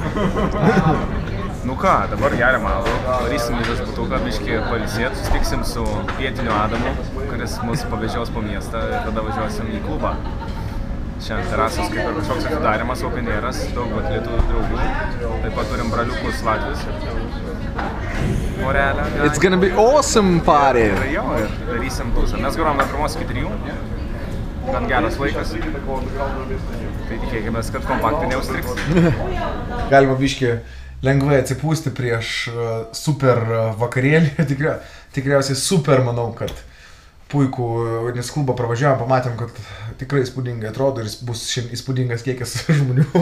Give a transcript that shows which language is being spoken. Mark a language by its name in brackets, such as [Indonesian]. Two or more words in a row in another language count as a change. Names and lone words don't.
[Lithuanian] Nu ką, dabar geriam alų, varysim į viešbutuką, biškį pailsėt, susitiksim su pietiniu Adamu, kuris mus pavežios po miestą ir tada važiuosim į klubą. Šiandien terasos kaip ir kažkoks atidarimas, openėras, daug atletų draugų. Taip pat turim braliukus latvius. Morelę. [English] It's gonna be awesome party! [Lithuanian] Ir jo, ir darysim tūsą. Mes grojom nuo 1 iki 3. Gan geras laikas. Tai tikėkime, kad kompaktai neužstriks. Galima biškį lengvai atsipūsti prieš super vakarėlį. Tikriausiai super, manau, kad puikų vadinės klubą pravažiavom, pamatėm, kad tikrai įspūdingai atrodo ir bus šiandien įspūdingas kiekis žmonių.